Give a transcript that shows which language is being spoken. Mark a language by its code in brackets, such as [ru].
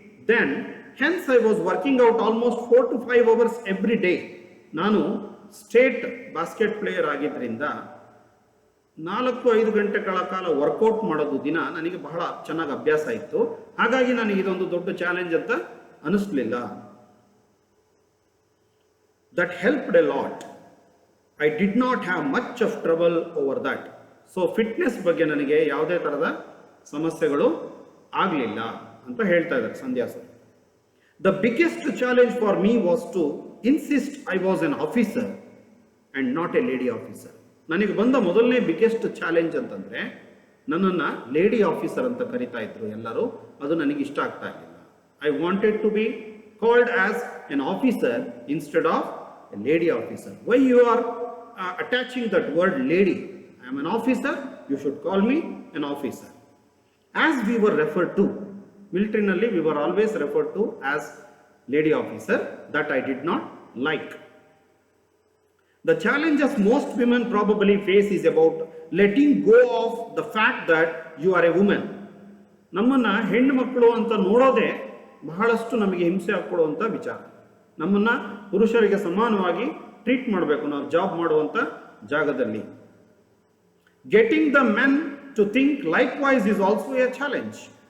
[en] Then, hence I was working out almost 4 to 5 hours every day. [kn] ನಾನು state basket player ಆಗಿದ್ದರಿಂದ 4-5 ಗಂಟೆಗಳ ಕಾಲ workout ಮಾಡೋದು ದಿನ ನನಗೆ ಬಹಳ ಚೆನ್ನಾಗಿ ಅಭ್ಯಾಸ ಇತ್ತು. ಹಾಗಾಗಿ ನನಗೆ ಇದೊಂದು ದೊಡ್ಡ ಚಾಲೆಂಜ್ ಅಂತ ಅನಿಸ್ಲಿಲ್ಲ. [en] That helped a lot. I did not have much of trouble over that. [kn] So fitness ಬಗ್ಗೆ ನನಗೆ ಯಾವುದೇ ಥರದ ಸಮಸ್ಯೆಗಳು ಆಗಲಿಲ್ಲ ಅಂತ ಹೇಳ್ತಾ ಇದ್ದಾರೆ ಸಂಧ್ಯಾ sir. [en] The biggest challenge for me was to insist I was an officer and not a lady officer. [kn] ನನಗೆ ಬಂದ ಮೊದಲನೇ ಬಿಗ್ಗೆಸ್ಟ್ ಚಾಲೆಂಜ್ ಅಂತಂದರೆ ನನ್ನನ್ನು ಲೇಡಿ ಆಫೀಸರ್ ಅಂತ ಕರಿತಾ ಇದ್ರು ಎಲ್ಲರೂ. ಅದು ನನಗೆ ಇಷ್ಟ ಆಗ್ತಾ ಇರಲಿಲ್ಲ. [en] I wanted to be called as an officer instead of a lady officer. Why you are attaching that word lady? I am an officer, you should call me an officer. As we were referred to, militarily we were always referred to as lady officer. That I did not like. The challenges most women probably face is about letting go of the fact that you are a woman. [kn] ನಮ್ಮನ್ನ ಹೆಣ್ಣು ಮಕ್ಕಳು ಅಂತ ನೋಡೋದೇ ಬಹಳಷ್ಟು ನಮಗೆ ಹಿಂಸೆ ಹಾಕೊಡುವಂಥ ವಿಚಾರ. ನಮ್ಮನ್ನ ಪುರುಷರಿಗೆ ಸಮಾನವಾಗಿ ಟ್ರೀಟ್ ಮಾಡಬೇಕು ನಾವು ಜಾಬ್ ಮಾಡುವಂಥ ಜಾಗದಲ್ಲಿ. [en] Getting the men to think likewise is also a challenge.